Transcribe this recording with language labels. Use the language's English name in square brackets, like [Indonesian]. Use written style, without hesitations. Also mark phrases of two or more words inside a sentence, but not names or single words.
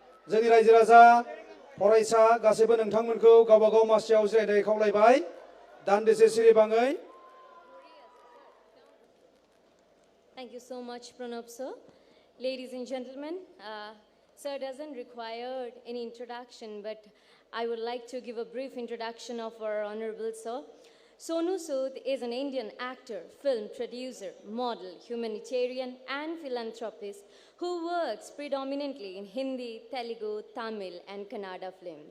[Bodo] जोंनि रायजो राजा फरायसा गासैबो नोंथांमोनखौ गावबा गाव मासियाव जिरायनाय खावलायबाय दान्दिसे सिरिबाङै [English] Thank you so much, Pranab sir. Ladies and gentlemen, sir doesn't require any introduction, but I would like to give a brief introduction of our honorable sir. Sonu Sood is an Indian actor, film producer, model, humanitarian, and philanthropist who works predominantly in Hindi, Telugu, Tamil, and Kannada films.